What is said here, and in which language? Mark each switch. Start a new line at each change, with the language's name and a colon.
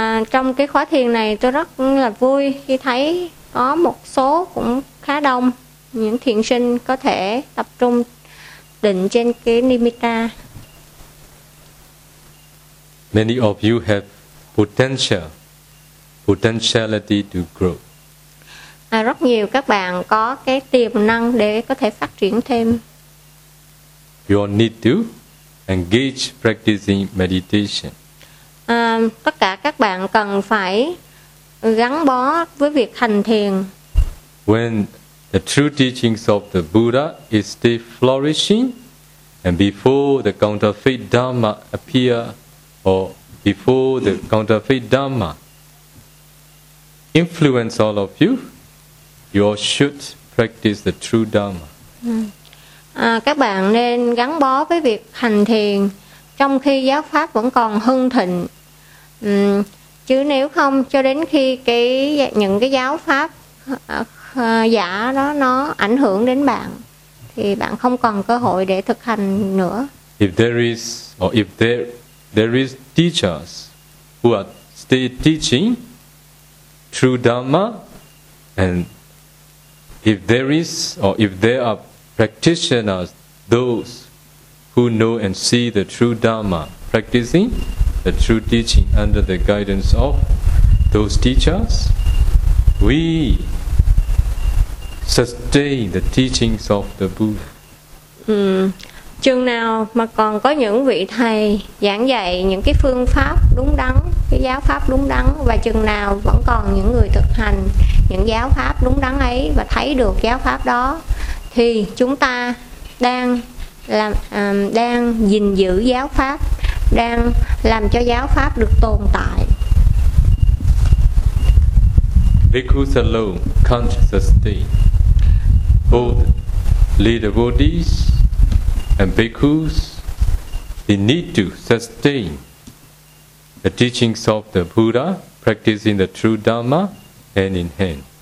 Vietnamese: Trong cái khóa thiền này tôi rất là vui khi thấy có một số cũng khá đông. Những thiền sinh có thể tập trung định trên cái nimitta.
English: Many of you have potentiality to grow.
Vietnamese: Rất nhiều các bạn có cái tiềm năng để có thể phát triển thêm.
English: You all need to engage practicing meditation.
Vietnamese: Tất cả các bạn cần phải gắn bó với việc hành thiền.
English: When the true teachings of the Buddha is still flourishing, and before the counterfeit Dharma appear, or before the counterfeit Dharma influence all of you, you all should practice the true Dharma.
Vietnamese: Các bạn nên gắn bó với việc hành thiền trong khi giáo pháp vẫn còn hưng thịnh. Chứ nếu không, cho đến khi những cái giáo pháp giả đó nó ảnh hưởng đến bạn thì bạn không còn cơ hội để thực hành nữa.
English: If there is teachers who are still teaching true Dharma, and if there are practitioners, those who know and see the true Dharma, practicing the true teaching under the guidance of those teachers, we sustain the teachings of the Buddha.
Vietnamese: Chừng nào mà còn có những vị thầy giảng dạy những cái phương pháp đúng đắn, cái giáo pháp đúng đắn, và chừng nào vẫn còn những người thực hành những giáo pháp đúng đắn ấy và thấy được giáo pháp đó, thì chúng ta đang làm đang gìn giữ giáo pháp, đang làm cho giáo pháp được tồn tại.
English: Bhikkhus alone can't sustain. Both leader bodies and bhikkhus, they need to sustain the teachings of the Buddha, practicing the true Dharma hand in hand.